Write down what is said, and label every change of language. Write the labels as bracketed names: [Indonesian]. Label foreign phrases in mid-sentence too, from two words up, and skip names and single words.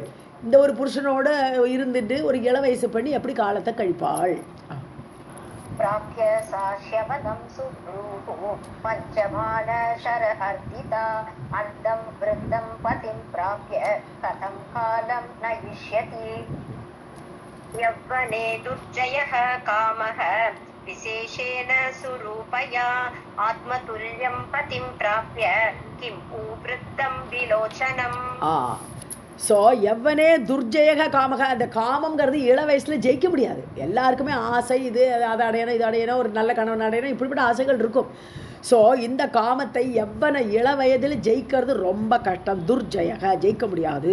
[Tamil] இந்த ஒரு புருஷனோட இருந்துட்டு ஒரு இள வயசு பண்ணி எப்படி காலத்தை கழிப்பாள்? [Sanskrit] प्राप्य सा शवनं सुब्रूः पञ्चमान शरहर्दिता अर्धं वृद्धं पतिं प्राप्य कथं कालं नयिष्यति यौवने दुर्जयः कामः विशेषेण सुरूपया आत्मतुल्यं पतिं प्राप्य किं वृद्धं विलोचनम्. [Tamil] ஸோ [Sanskrit] यौवने दुर्जयः कामः, [Tamil] அந்த காமங்கிறது இள வயசில் ஜெயிக்க முடியாது. எல்லாருக்குமே ஆசை, இது அதை அடையணும், இது அடையணும், ஒரு நல்ல கணவன் அடையணும், இப்படிப்பட்ட ஆசைகள் இருக்கும். ஸோ இந்த காமத்தை எவ்வன இள வயதில் ஜெயிக்கிறது ரொம்ப கஷ்டம். துர்ஜயக, ஜெயிக்க முடியாது.